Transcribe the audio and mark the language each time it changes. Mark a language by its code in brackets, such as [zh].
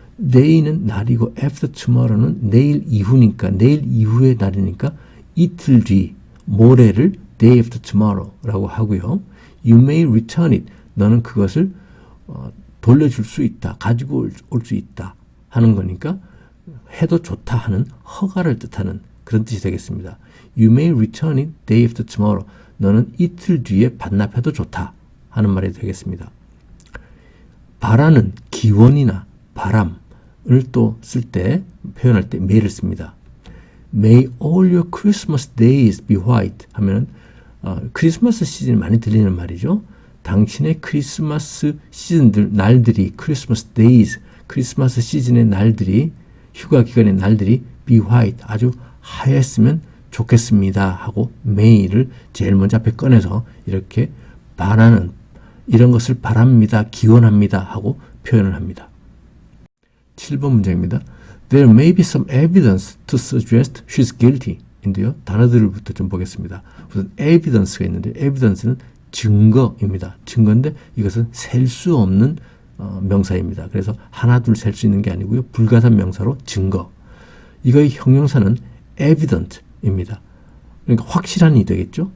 [ko] day는 날이고 after tomorrow는 내일 이후니까 내일 이후의 날이니까 이틀 뒤 모레를 [en] day after tomorrow [ko] 라고 하고요. [en] you may return it. [ko] 너는 그것을 돌려줄 수 있다. 가지고 올 수 있다 하는 거니까 해도 좋다 하는 허가를 뜻하는 그런 뜻이 되겠습니다. [en] You may return it day after tomorrow. [ko] 너는 이틀 뒤에 반납해도 좋다 하는 말이 되겠습니다. 바라는 기원이나 바람을 또 쓸 때 표현할 때 may를 씁니다. [en] May all your Christmas days be white [ko] 하면은 크리스마스 시즌이 많이 들리는 말이죠. 당신의 크리스마스 시즌들 날들이 크리스마스 days 크리스마스 시즌의 날들이 휴가 기간의 날들이 [en] be white [ko] 아주 하였으면 좋겠습니다 하고 may를 제일 먼저 앞에 꺼내서 이렇게 바라는 이런 것을 바랍니다 기원합니다 하고 표현을 합니다. 7번 문장입니다. [en] There may be some evidence to suggest she's guilty [ko] 인데요. 단어들부터 좀 보겠습니다. 우선 evidence가 있는데 evidence는 증거입니다. 증거인데 이것은 셀 수 없는 명사입니다. 그래서 하나 둘 셀 수 있는 게 아니고요. 불가산 명사로 증거. 이거의 형용사는 evident입니다. 그러니까 확실한이 되겠죠.